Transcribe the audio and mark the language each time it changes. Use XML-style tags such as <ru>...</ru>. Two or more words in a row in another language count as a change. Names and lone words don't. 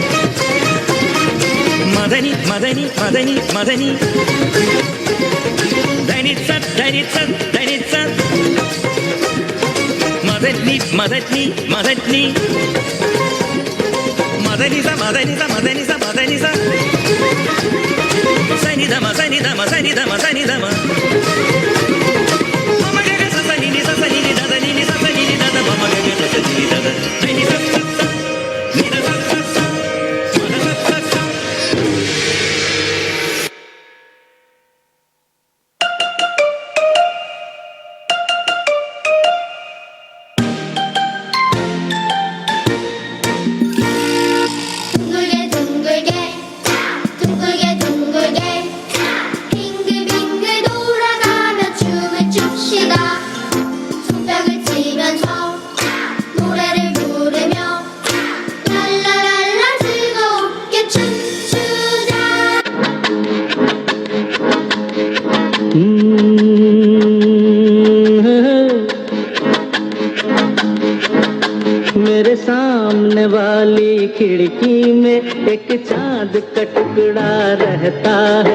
<ko>മദനി മദനി മദനി മദനി ധനി സ ധനി സ ധനി സ മദനി മദനി മദനി മദനി സ മദനി സ മദനി സ മദനി സ സനി ധ മ സനി ധ മ സനി ധ മ സനി ധ മ മമ ഗ ഗ സ സനി നി സ സനി നി ധ ധ നി നി സ സനി നി ധ ധ മമ ഗ ഗ സ സനി നി ധ ധ നി സ സ സ നി ധ സ സ സ മ ധ സ സ സ. 둥글게 둥글게 둥글게 빙글빙글 돌아가며 춤을 춥시다. 손뼉을 치면서 노래를 부르며 랄라랄라 즐겁게 춤추자.</ko> <hi>मेरे सामने वाली खिड़की में एक चांद का टुकड़ा रहता है।</hi>